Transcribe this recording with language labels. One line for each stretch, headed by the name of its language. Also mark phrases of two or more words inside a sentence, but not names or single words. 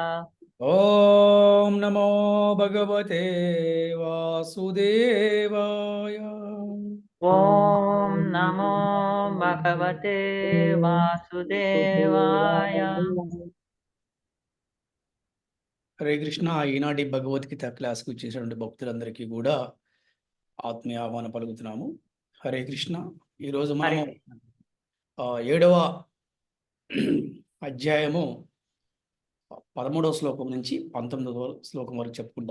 Sanskrit: ओम नमो भगवते वासुदेवाय। ओम नमो भगवते वासुदेवाय। హరే కృష్ణ.
Telugu: ఈనాటి భగవద్గీత క్లాస్కి వచ్చేసినటువంటి భక్తులందరికీ కూడా ఆత్మీయ ఆహ్వానం పలుకుతున్నాము.
Sanskrit: హరే కృష్ణ.
Telugu: ఈరోజు మనము 7వ అధ్యాయము 13వ శ్లోకం నుంచి 19వ శ్లోకం వరకు చెప్పుకుంటాం.